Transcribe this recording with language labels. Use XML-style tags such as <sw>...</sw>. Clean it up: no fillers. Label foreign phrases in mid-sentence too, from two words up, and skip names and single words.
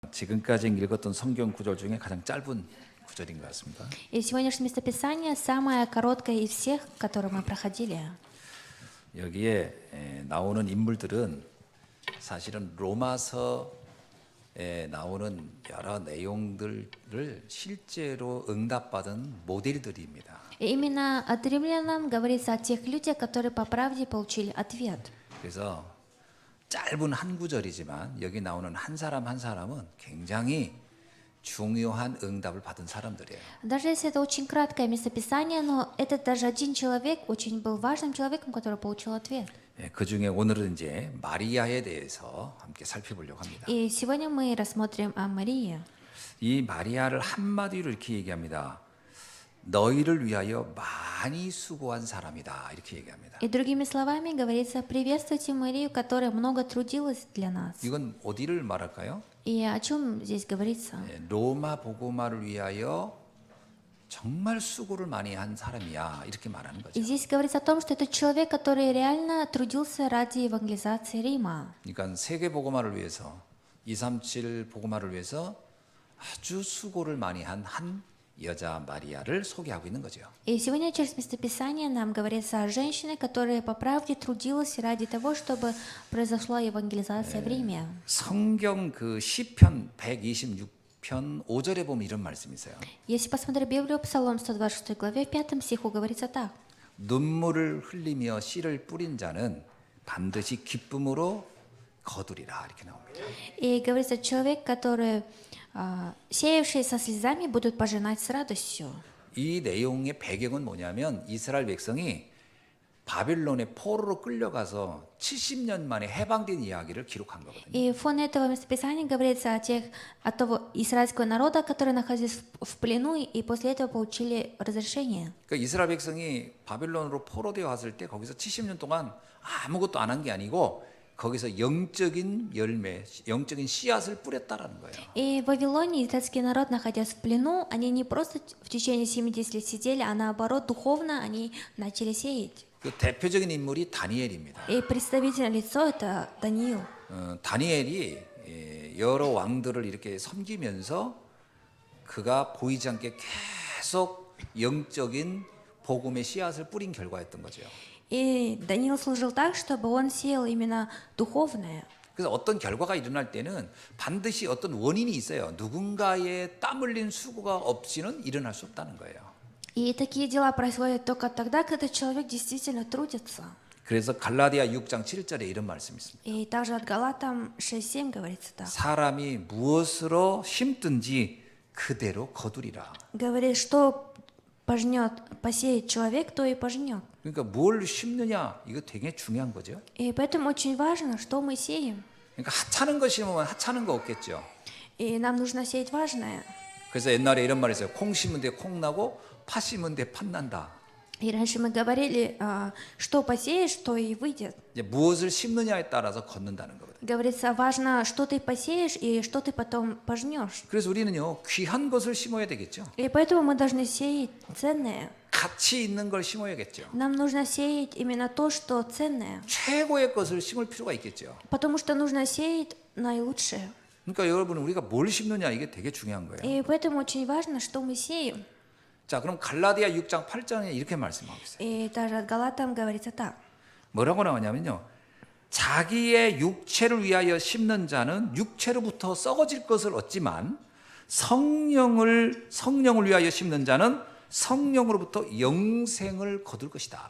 <ko>지금까지 읽었던 성경 구절 중에 가장 짧은 구절인 것 같습니다.</ko> <ru>И сегодняшнее местописание самое короткое из всех, которые мы проходили.</ru> <ko>여기에 나오는 인물들은 사실은 로마서에 나오는 여러 내용들을 실제로 응답받은 모델들입니다.</ko> <ru>И именно от римлянам говорится о тех людях, которые по правде получили ответ.</ru> <ko>그래서 짧은 한 구절이지만 여기 나오는 한 사람 한 사람은 굉장히 중요한 응답을 받은 사람들이에요.</ko> <ru>Даже если это очень краткое местописание, но этот даже один человек очень был важным человеком, который получил ответ.</ru> <ko>그 중에 오늘은 이제 마리아에 대해서 함께 살펴보려고 합니다.</ko> <ru>И сегодня мы рассмотрим о Марии.</ru> <ko>이 마리아를 한마디로 이렇게 얘기합니다. 너희를 위하여 많이 수고한 사람이다 이렇게 얘기합니다.</ko> <ru>И другими словами говорится: приветствуйте Марию, которая много трудилась для нас.</ru> <ko>이건 어디를 말할까요?</ko> <ru>И о чем здесь говорится?</ru> <ko>로마 복음화를 위하여 정말 수고를 많이 한 사람이야 이렇게 말하는 거죠.</ko> <ru>И здесь говорится о том, что это человек, который реально трудился ради евангелизации Рима.</ru> <ko>그러니까 세계 복음화를 위해서 237 복음화를 위해서 아주 수고를 많이 한 여자 마리아를 소개하고 있는 거죠.</ko> <ru>И сегодня через местописание нам говорится о женщине, которая по правде трудилась ради того, чтобы произошла евангелизация в Риме.</ru> <ko>성경 그 시편 126편 5절에 보면 이런 말씀이 있어요.</ko> <ru>Если посмотреть Библию, Псалом 126 главе, 5 стиху говорится так.</ru> <ko>눈물을 흘리며 씨를 뿌린 자는 반드시 기쁨으로 거두리라 이렇게 나옵니다.</ko> <ru>И говорится: человек, который сеявшие со слезами, будут пожинать с радостью.</ru> <ko>이 내용의 배경은 뭐냐면 이스라엘 백성이 바빌론의 포로로 끌려가서 70년 만에 해방된 이야기를 기록한 거거든요.</ko> <ru>И фон этого местописания говорится о того израильского народа, который находился в плену и после этого получили разрешение.</ru> <ko>그러니까 이스라엘 백성이 바빌론으로 포로되어 왔을 때 거기서 70년 동안 아무것도 안 한 게 아니고 거기서 영적인 열매, 영적인 씨앗을 뿌렸다라는 거예요.</ko> <ru>И в Вавилоне израильский народ, находясь в плену, они не просто в течение 70 лет сидели, а наоборот, духовно они начали сеять.</ru> <ko>그 대표적인 인물이 다니엘입니다.</ko> <ru>И представительное лицо — это Даниил.</ru> <ko>다니엘이 여러 왕들을 이렇게 섬기면서 그가 보이지 않게 계속 영적인 복음의 씨앗을 뿌린 결과였던 거죠.</ko> <ru>И Даниил служил так, чтобы он сеял именно духовное.</ru> <ko>그래서 어떤 결과가 일어날 때는 반드시 어떤 원인이 있어요. 누군가의 땀 흘린 수고가 없이는 일어날 수 없다는 거예요.</ko> <ru>И такие дела происходят только тогда, когда человек действительно трудится.</ru> <ko>그래서 갈라디아 6장 7절에 이런 말씀이 있습니다.</ko> <ru>И также от Галатам 6:7 говорится так.</ru> <ko>사람이 무엇으로 심든지 그대로 거두리라.</ko> <ru>Говорит, что посеет человек, то и пожнет.</ru> <ko>그러니까 뭘 심느냐 이거 되게 중요한 거죠.</ko> <ru>И поэтому очень важно, что мы сеем.</ru> <ko>그러니까 하찮은 거 심으면 하찮은 거 없겠죠.</ko> <ru>И нам нужно сеять важное.</ru> <ko>그래서 옛날에 이런 말이 있어요. 콩 심은 데 콩 나고 팥 심은 데 팥 난다.</ko> <ru>И раньше мы говорили, что посеешь, то и выйдет.</ru> <ko>이제 무엇을 심느냐에 따라서 걷는다는 거거든요.</ko> <ru>Говорится, важно, что ты посеешь и что ты потом пожнешь.</ru> <ko>그래서 우리는요 귀한 것을 심어야 되겠죠.</ko> <ru>И поэтому мы должны сеять ценное.</ru> <ko>가치 있는 걸 심어야겠죠.</ko> <ru>Нам нужно сеять именно то, что ценное.</ru> <ko>최고의 것을 심을 필요가 있겠죠.</ko> <ru>Потому что нужно сеять наилучшее.</ru> <ko>그러니까 여러분 우리가 뭘 심느냐 이게 되게 중요한 거예요.</ko> <ru>И поэтому очень важно, что мы сеем.</ru> <ko>자, 그럼 갈라디아 6장 8장에 이렇게 말씀하고 있어요.</ko> <ru>И даже от Галатам говорится так.</ru> <ko>뭐라고 나오냐면요. 자기의 육체를 위하여 심는 자는 육체로부터 썩어질 것을 얻지만 성령을 위하여 심는 자는 성령으로부터 영생을 거둘 것이다.</ko>